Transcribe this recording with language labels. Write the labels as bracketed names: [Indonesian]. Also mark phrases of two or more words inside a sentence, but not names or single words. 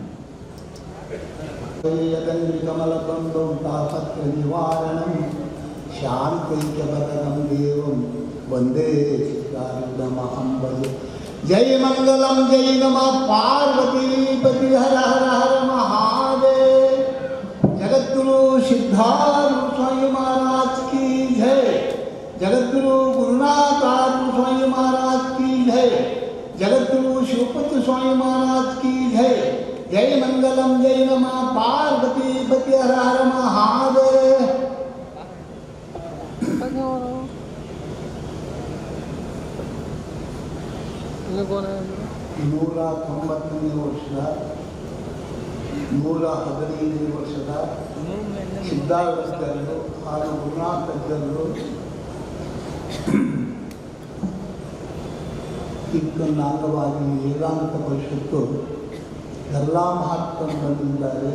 [Sanskrit] ಕಮಲಕಂಡಂ ತಾಪತ್ರ ನಿವಾರಣಂ ಶಾಂತೈಕ್ಯಪದಂ ದೇವಂ ವಂದೇ ಚಿತ್ತಾರೂಢಮಹಂಬಲು. ಜೈ ಮಂಗಲಂ ಜೈ ನಮಃ ಪಾರ್ವತೀಪತಿ ಹರ ಹರ ಹರ ಮಹಾದೇವ. [Hindi] ಜಗದ್ಗುರು ಸಿದ್ಧಾರೂಢ ಸ್ವಾಮಿ महाराज की जय. जगद्गुरु गुरुनाथ स्वामी महाराज की जय. जगद्गुरु शिवपति स्वामी महाराज की जय. [Sanskrit] जय मंगलम जय नमः पार्वती पति हर हर महादेव. [Kannada] 190ನೇ ವರ್ಷ 115ನೇ ವರ್ಷದ ಸಿದ್ಧಾರೂಢರು ಹಾಗೂ ಗುರುನಾಥರು ಇದನ್ನ ಅಂಗವಾಗಿ ವೇದಾಂತ ಪರಿಷತ್ತು ಎಲ್ಲ ಮಹಾತ್ಮರು ಬಂದಿದ್ದಾರೆ.